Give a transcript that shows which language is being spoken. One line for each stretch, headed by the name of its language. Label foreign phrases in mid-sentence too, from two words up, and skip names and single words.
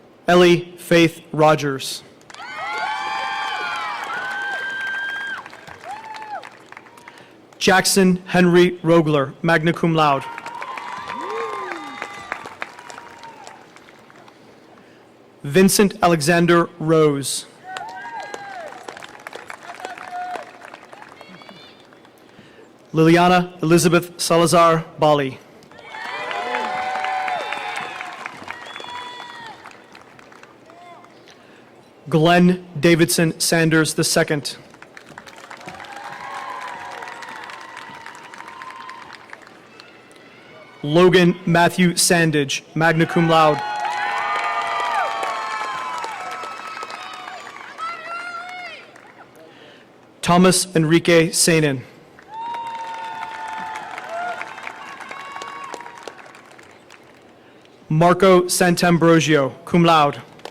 English: Ellie Faith Rogers. Jackson Henry Rogler,
Latin: magna cum laude.
English: Vincent Alexander Rose. Liliana Elizabeth Salazar Bali. Glenn Davidson Sanders II. Logan Matthew Sandage,
Latin: magna cum laude.
English: Thomas Enrique Sainin. Marco Santambrosio,
Latin: cum laude.